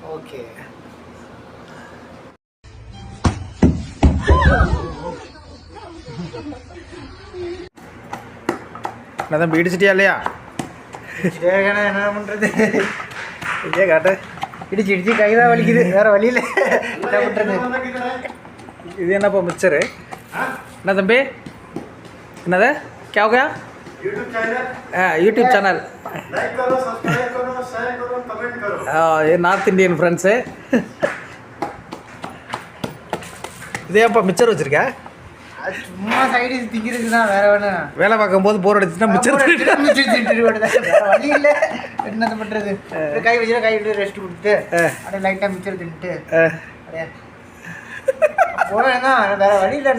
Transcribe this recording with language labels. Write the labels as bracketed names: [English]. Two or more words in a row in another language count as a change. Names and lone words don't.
[Tamil] என்ன தம்பி, இடிச்சிட்டியா இல்லையா? என்ன பண்ணுறது, இதே காட்டு. இடிச்சு கைதான் வலிக்குது, வேற வழியில் என்ன பண்ணுறது. இது என்னப்பா மிக்சரு? என்ன தம்பி, என்னது [Hindi] क्या यूट्यूब चैनल ये नार्थ इंडियन फ्रेंड्स. [Tamil] இதேப்பா மிச்சர் வச்சிருக்க? சும்மா சைடு திங்கிறதுக்கு தான், வேற வேணும். வேலை பார்க்கும்போது போர் அடிச்சுன்னா மிச்சர் வழி இல்லை, என்னது பண்ணுறது. கை வச்சுட்டா கை விட்டு ரெஸ்ட் கொடுத்துட்டு அப்படியே லைட்டாக மிச்சர் தின்ட்டு அப்படியே போகிறேன்னா வேற வழி இல்லை.